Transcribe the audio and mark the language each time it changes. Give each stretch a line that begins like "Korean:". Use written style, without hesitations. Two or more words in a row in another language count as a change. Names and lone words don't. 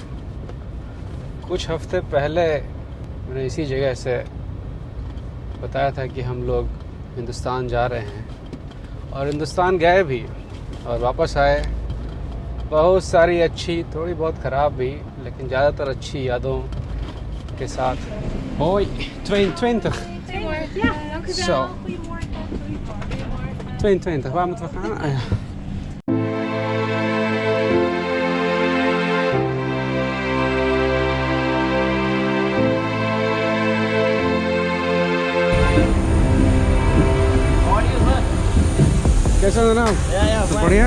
Hindi: कुछ हफ्ते पहले मैंने इसी जगह से बताया था कि हम लोग हिंदुस्तान जा रहे हैं, और हिंदुस्तान गए भी और वापस आए। बहुत सारी अच्छी, थोड़ी बहुत ख़राब भी, लेकिन ज़्यादातर अच्छी यादों के साथ।
Dutch: Hoi, 22. Ja, dank u wel. Zo. Goedemorgen. 22, waar moeten we gaan? Ah, ja.
Hindi: कैसा है जनाब? सब बढ़िया?